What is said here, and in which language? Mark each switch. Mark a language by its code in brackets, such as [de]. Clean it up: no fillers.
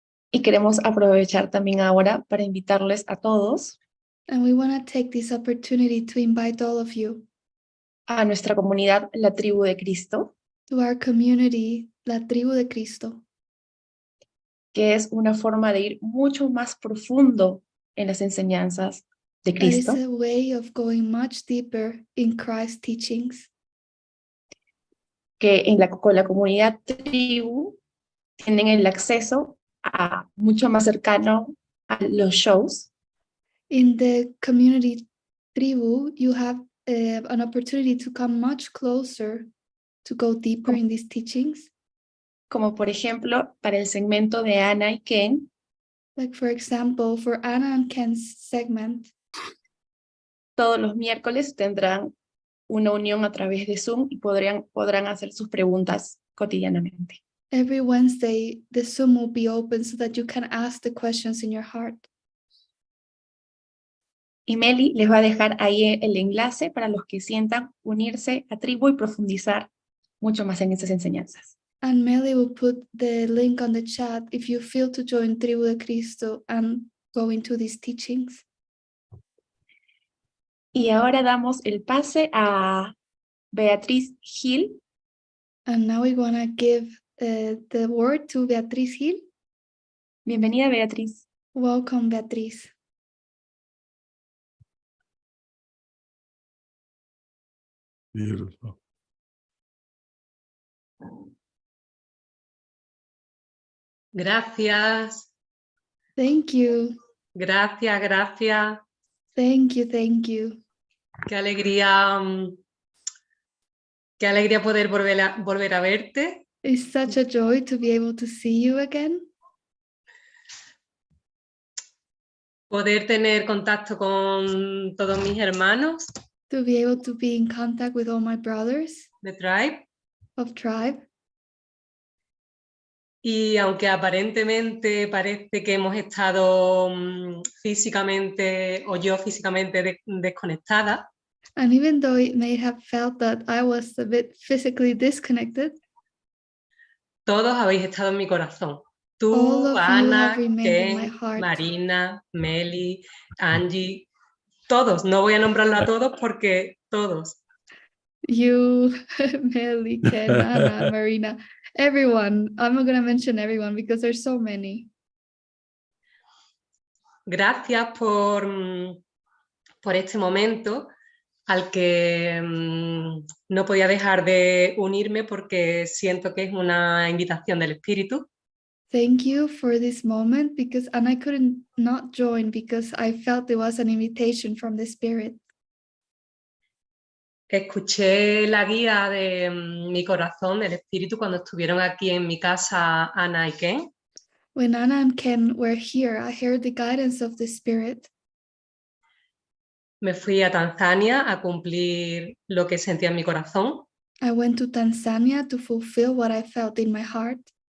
[es] Y queremos aprovechar también ahora para invitarles a todos [en] And we want to take this opportunity to invite all of you [es] a nuestra comunidad, la Tribu de Cristo, [en] to our community, La Tribu de Cristo, [es] que es una forma de ir mucho más profundo en las enseñanzas de [en] that is [es] Cristo, [en] a way of going much deeper in Christ's teachings. [es] que con la comunidad Tribu tienen el acceso a mucho más cercano a los shows [en] In the community tribu, you have an opportunity to come much closer, to go deeper in these teachings. [es] Como por ejemplo, para el segmento de Ana y Ken, [en] Like for example, for Anna and Ken's segment, [es] todos los miércoles tendrán una unión a través de Zoom y podrán hacer sus preguntas cotidianamente. [en] every Wednesday, the Zoom will be open so that you can ask the questions in your heart. [es] Y Meli les va a dejar ahí el enlace para los que sientan unirse a tribu y profundizar mucho más en esas enseñanzas. [en] And Meli will put the link on the chat if you feel to join Tribu de Cristo and go into these teachings. [es] Y ahora damos el pase a Beatriz Gil. [en] And now we're gonna give the word to Beatriz Gil. [es] Bienvenida, Beatriz. [en] Welcome, Beatriz. Beautiful. [es] Gracias, [en] Thank you. [es] gracias, gracias. [en] Thank you, thank you. [es] Qué alegría poder volver a verte. [en] It's such a joy to be able to see you again, [es] Poder tener contacto con todos mis hermanos [en] to be able to be in contact with all my brothers [es] de Tribe. [en] of Tribe. [es] Y aunque aparentemente parece que hemos estado físicamente, o yo físicamente desconectada, [en] And even though it may have felt that I was a bit physically disconnected, [es] todos habéis estado en mi corazón. [en] all [es] Tú, [en] of you [es] Ana, [en] have remained in my [es] Ken, [en] heart. [es] Marina, Meli, Angie, todos. No voy a nombrarlo a todos porque todos. [en] You, Melly, Ken, Anna, Marina, everyone. I'm not going to mention everyone because there's so many. [es] Gracias por este momento al que no podía dejar de unirme porque siento que es una invitación del Espíritu. [en] Thank you for this moment because, and I couldn't not join because I felt it was an invitation from the Spirit. [es] Escuché la guía de mi corazón, del Espíritu, cuando estuvieron aquí en mi casa Ana y Ken. [en] When Anna and Ken were here, I heard the guidance of the Spirit. [es] Me fui a Tanzania a cumplir lo que sentía en mi corazón. [en] I went to Tanzania to fulfill what I felt in my heart.